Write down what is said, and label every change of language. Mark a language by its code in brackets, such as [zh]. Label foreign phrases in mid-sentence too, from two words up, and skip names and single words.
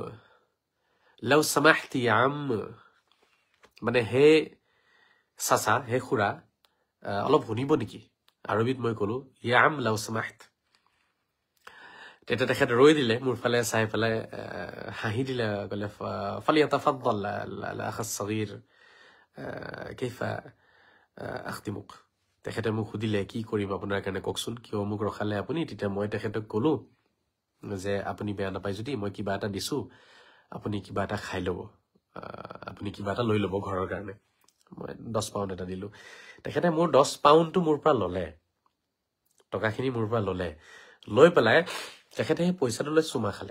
[ar] لو سمحت يا عم [as] মানে হে চাচা হে খুৰা অলপ শুনিব নেকি আৰবিত মই কলো [ar] يا عم لو سمحت [as] তেতিয়া তেখেত ৰৈ দিলে মোৰ ফালে চাই পেলাই হাঁহি দিলে কলে [ar] فليتفضل الأخ الصغير كيف اخدمك [as] তেখেতে মোক সুধিলে কি কৰিম আপোনাৰ কাৰণে ককচোন কিয় মোক ৰখালে আপুনি তেতিয়া মই তেখেতক কলো যে আপুনি বেয়া নাপায় যদি মই কিবা এটা দিছো আপুনি কিবা এটা খাই লব আপুনি কিবা এটা লৈ লব ঘৰৰ কাৰণে মই 10 পাউণ্ড এটা দিলো তেখেতে মোৰ 10 পাউণ্ডটো মোৰ পৰা ললে টকাখিনি মোৰ পৰা ললে লৈ পেলাই তেখেতে সেই পইচাটো লৈ চুমা